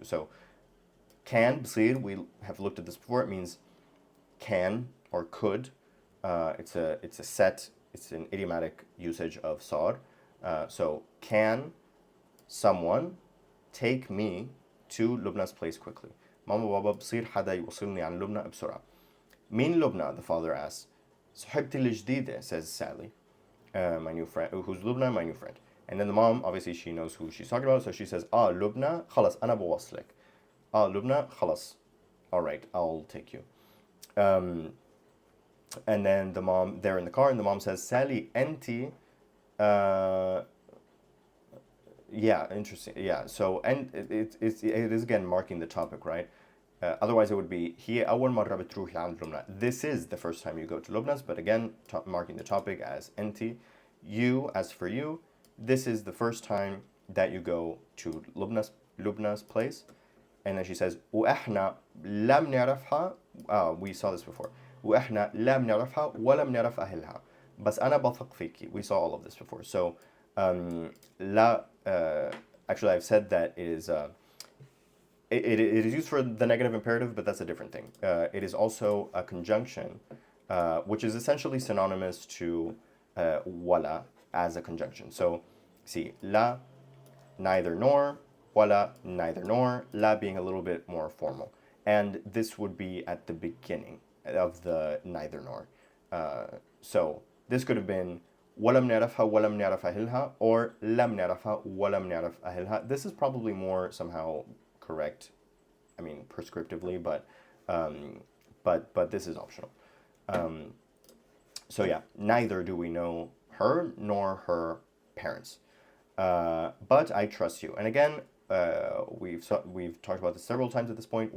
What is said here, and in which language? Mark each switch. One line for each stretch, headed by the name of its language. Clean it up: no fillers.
English: So can, بصير, we have looked at this before. It means can or could. It's an idiomatic usage of صار. So can someone take me to Lubna's place quickly?
Arabic: ماما بابا بصير حدا يوصلني عن لبنى بسرعة. مين لبنى?
English: The father asks.
Arabic: صحبتي الجديدة,
English: says Sally. My new friend. Who's Lubna? My new friend. And then the mom, obviously she knows who she's talking about, so she says,
Arabic: لبنى خلاص أنا بوصلك. لبنى خلاص.
English: All right, I'll take you. And then the mom, they're in the car, and the mom says, Sally, أنتِ yeah, interesting. Yeah, so and it is again marking the topic, right? Otherwise, it would be
Arabic: هي أول مرة بتروحي عند لبنى.
English: This is the first time you go to Lubna's, but again, marking the topic as أنتِ. You, as for you, this is the first time that you go to Lubna's place. And then she says,
Arabic: وإحنا لم نعرفها.
English: We saw this before.
Arabic: وإحنا لم نعرفها ولم نعرف أهلها. بس أنا بثق فيكي.
English: We saw all of this before. So, لا. Actually, I've said that it is it is used for the negative imperative, but that's a different thing. It is also a conjunction, which is essentially synonymous to wala as a conjunction. So, see, la, neither nor, wala, neither nor, la being a little bit more formal. And this would be at the beginning of the neither nor. So, this could have been
Arabic: ولم نعرفها ولم نعرف أهلها, or لم نعرفها ولم نعرف أهلها.
English: This is probably more somehow correct, I mean prescriptively, but this is optional. So yeah, neither do we know her nor her parents. But I trust you. And again, we've talked about this several times at this point.